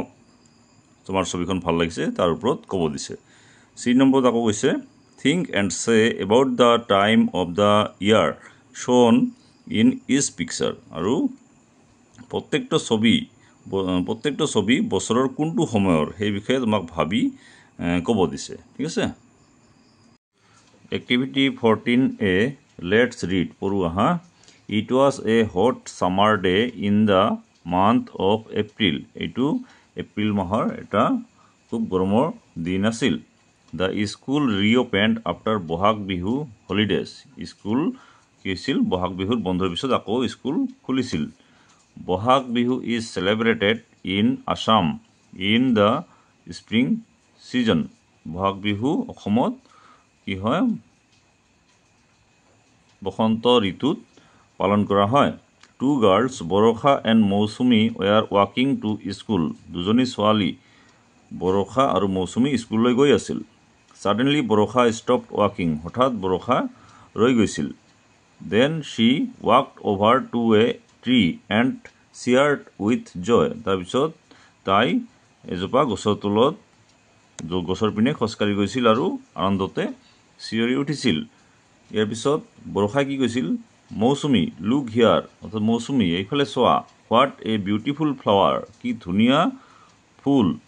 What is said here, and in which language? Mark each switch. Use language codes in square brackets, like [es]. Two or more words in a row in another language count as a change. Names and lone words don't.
[as] তোমাৰ ছবিখন ভাল লাগিছে তাৰ ওপৰত ক'ব দিছে চি নম্বৰত আকৌ কৈছে [en] think and say about the time of the year shown in each picture [as] আৰু প্ৰত্যেকটো ছবি বছৰৰ কোনটো সময়ৰ সেই বিষয়ে তোমাক ভাবি ক'ব দিছে ঠিক আছে [en] Activity 14A let's read [as] পঢ়ো আহা [en] It was a hot summer day in the month of April [as] এইটো এপ্ৰিল মাহৰ এটা খুব গৰমৰ দিন আছিল [en] The school reopened after বহাগ বিহু holidays [as] স্কুল কি হৈছিল বহাগ বিহুৰ বন্ধৰ পিছত আকৌ স্কুল খুলিছিল [en] বহাগ বিহু is celebrated in আছাম in the spring season [as] বহাগ বিহু অসমত কি হয় বসন্ত ঋতুত পালন কৰা হয় [en] Two girls বৰষা and মৌচুমী were walking to school [as] দুজনী ছোৱালী বৰষা আৰু মৌচুমী স্কুললৈ গৈ আছিল। [en] Suddenly বৰষা stopped walking. [as] হঠাৎ বৰষা ৰৈ গৈছিল। [en] Then she walked over to a tree and cheered with joy. [as] তাৰপিছত তাই এজোপা গছৰ তলত গছৰ পিনে খোজকাঢ়ি গৈছিল আৰু আনন্দতে চিঞৰি উঠিছিল। ইয়াৰ পিছত বৰষাই কি কৈছিল? মৌচুমী [en] look here, [as] অৰ্থাৎ মৌচুমী এইফালে চোৱা। [en] What a beautiful flower, [as] কি ধুনীয়া ফুল।